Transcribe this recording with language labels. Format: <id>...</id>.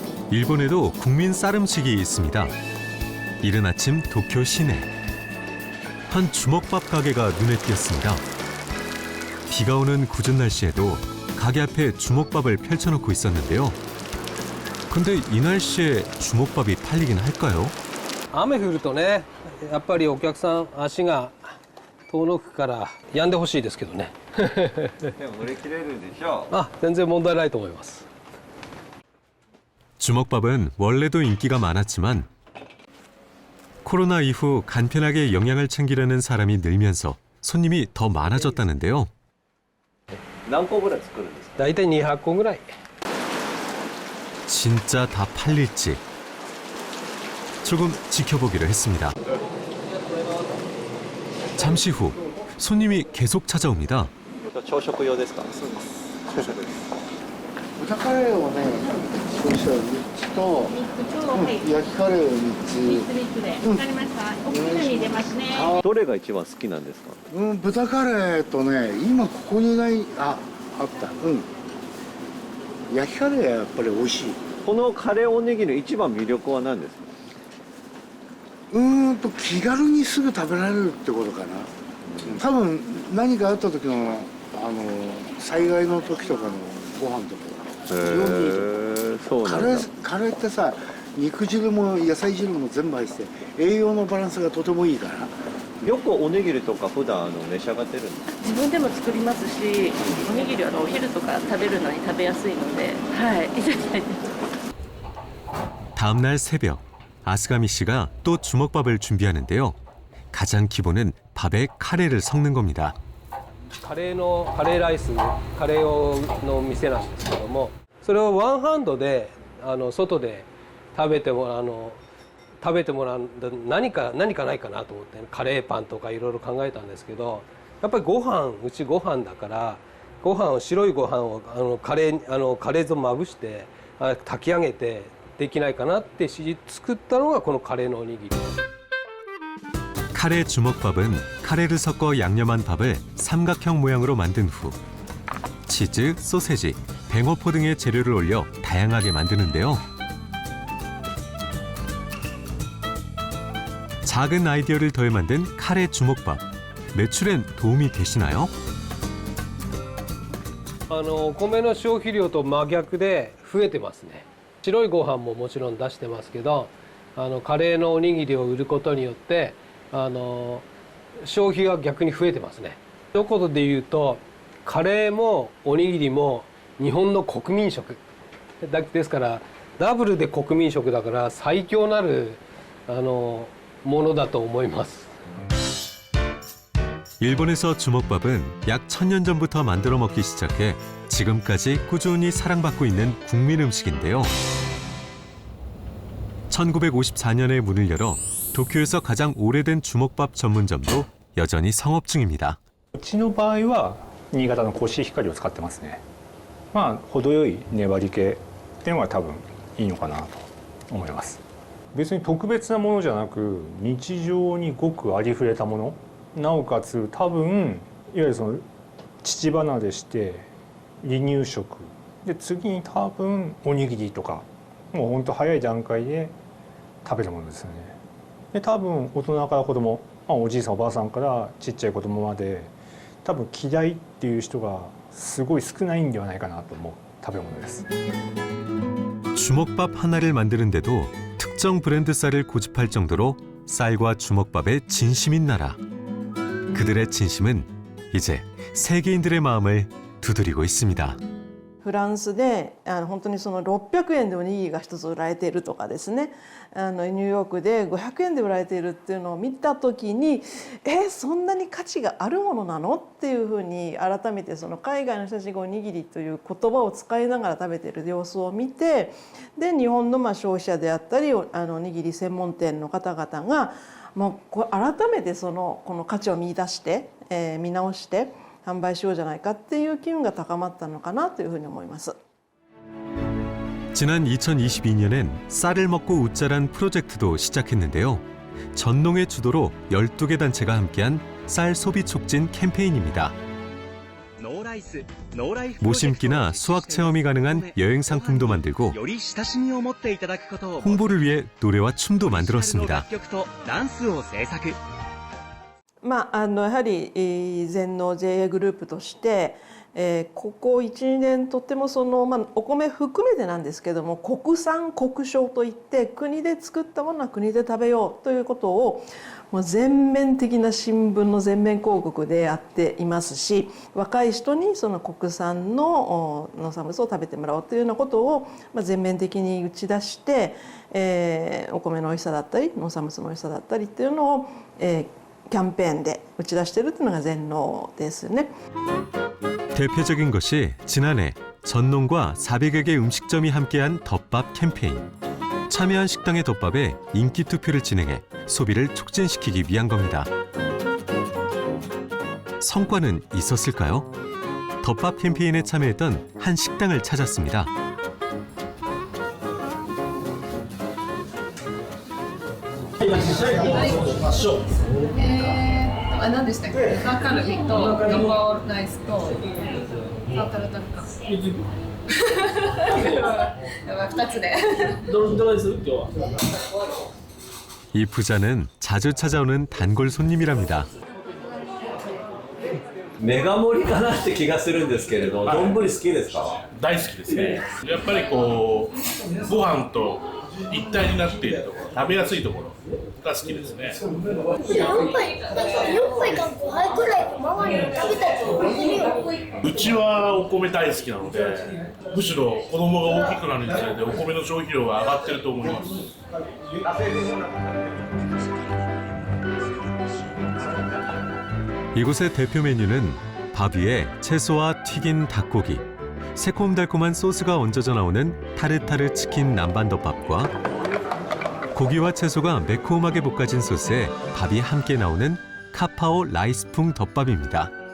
<ko>일본에도 국민 쌀 음식이 있습니다. 이른 아침 도쿄 시내. 한 주먹밥 가게가 눈에 띄었습니다. 비가 오는 궂은 날씨에도 가게 앞에 주먹밥을 펼쳐놓고 있었는데요. 근데 이 날씨에 주먹밥이 팔리긴 할까요?</ko> <ja>雨降るとね、やっぱりお客さん足が遠のくから止んでほしいですけどね。でも売り切れるでしょう。あ、全然問題ないと思います。</ja> <ko>주먹밥은 원래도 인기가 많았지만 코로나 이후 간편하게 영양을 챙기려는 사람이 늘면서 손님이 더 많아졌다는데요.</ko> <ja>何個ぐらい作るんですか? 大体200個ぐらい.</ja> <ko>진짜 다 팔릴지 조금 지켜보기로 했습니다. 잠시 후 손님이 계속 찾아옵니다.</ko> <ja>朝食用ですか? 豚カレーをね、少々3つと、焼きカレーを3つ。 3つで、わかりました。お昼に入れますね。どれが一番好きなんですか? 豚カレーとね、今ここにない、あった。焼きカレーはやっぱり美味しい。このカレーおにぎりの一番魅力は何ですか？気軽にすぐ食べられるってことかな。多分何かあった時の災害の時とかのご飯とかそうなんだ。カレーってさ、肉汁も野菜汁も全部入ってて栄養のバランスがとてもいいから。よくおにぎりとか普段召し上がってるんですか？自分でも作りますし、おにぎりはお昼とか食べるのに食べやすいので、はい、いただいてます。</ja> <ko>다음 날 새벽, 아스가미 씨가 또 주먹밥을 준비하는데요. 가장 기본은 밥에 카레를 섞는 겁니다.</ko> <ja>カレーライス、カレーの店なんですけども、それをワンハンドで外で食べてもらう何かないかなと思って、カレーパンとかいろいろ考えたんですけど、やっぱりうちご飯だから、白いご飯をカレーとまぶして炊き上げてできないかなって作ったのがこのカレーのおにぎり。</ja> <ko>카레 주먹밥은 카레를 섞어 양념한 밥을 삼각형 모양으로 만든 후 치즈, 소세지, 뱅어포 등의 재료를 올려 다양하게 만드는데요. 작은 아이디어를 더해 만든 카레 주먹밥. 매출엔 도움이 되시나요?</ko> <ja>お米の消費量と真逆で増えてますね。白いご飯ももちろん出してますけど、カレーのおにぎりを売ることによって消費が逆に増えてますね。一言で言うと、カレーもおにぎりも日本の国民食ですから、ダブルで国民食だから最強なるものだと思います。</ja> <ko>일본에서 주먹밥은 약 1000년 전부터 만들어 먹기 시작해 지금까지 꾸준히 사랑받고 있는 국민 음식인데요. 1954년에 문을 열어 도쿄에서 가장 오래된 주먹밥 전문점도 여전히 성업 중입니다.</ko> <ja>うちの場合は新潟のコシヒカリを使ってますね。まあ程よい粘り気っていうのが多分いいのかなと思います。別に特別なものじゃなく、日常にごくありふれたもの、なおかつ多分いわゆるその乳離れして離乳食で、次に多分おにぎりとかもうほんと早い段階で食べるものですよね。で多分大人から子供、おじいさんおばあさんからちっちゃい子供まで多分嫌いっていう人がすごい少ないんではないかなと思う食べ物です。</ja> <ko>주먹밥 하나를 만드는데도 특정 브랜드 쌀을 고집할 정도로 쌀과 주먹밥의 진심인 나라. 그들의 진심은 이제 세계인들의 마음을 두드리고 있습니다.</ko> <ja>フランスで本当にその600円でおにぎりが一つ売られているとかですね、ニューヨークで500円で売られているっていうのを見た時に、そんなに価値があるものなのっていうふうに改めてその海外の人たちがおにぎりという言葉を使いながら食べている様子を見て、で日本の消費者であったりおにぎり専門店の方々がもう改めてこの価値を見出して、見直して販売しようじゃないかっていう機運が高まったのかなというふうに思います。</ja> <ko>지난 2022년엔 쌀을 먹고 웃자란 프로젝트도 시작했는데요. 전농의 주도로 12개 단체가 함께한 쌀 소비 촉진 캠페인입니다. 모심기나 수학 체험이 가능한 여행 상품도 만들고 홍보를 위해 노래와 춤도 만들었습니다.</ko> <ja>やはり全農 JA グループとして、ここ 1,2 年とってもお米含めてなんですけども、国産国消といって国で作ったものは国で食べようということをもう全面的な新聞の全面広告でやっていますし、若い人にその国産の農産物を食べてもらおうというようなことを全面的に打ち出して、お米の美味しさだったり農産物の美味しさだったりっていうのを、キャンペーンで打ち出しているというのが全農ですね。</ja> <ko>대표적인 것이 지난해 전농과 400여 개 음식점이 함께한 덮밥 캠페인. 참여한 식당의 덮밥에 인기 투표를 진행해 소비를 촉진시키기 위한 겁니다. 성과는 있었을까요? 덮밥 캠페인에 참여했던 한 식당을 찾았습니다.</ko> <ja>何でしたっけ？マカロニとガパオライスとタルタルか。 2つで。</ja> <ko>이 부자는 자주 찾아오는 단골 손님이랍니다.</ko> <ja>メガ盛りかなって気がするんですけれど、丼好きですか？大好きですね。やっぱりこうご飯と一体になっているところ、食べやすいところが好きですね。うちはお米大好きなので、むしろ子供が大きくなるにつれてお米の消費量が上がってると思います。</ja> <ko>이곳의 대표 메뉴는 밥 위에 채소와 튀긴 닭고기, 새콤달콤한 소스가 얹어져 나오는 타르타르 치킨 남반덮밥과 고기와 채소가 매콤하게 볶아진 소스에 밥이 함께 나오는 카파오 라이스풍 덮밥입니다.</ko>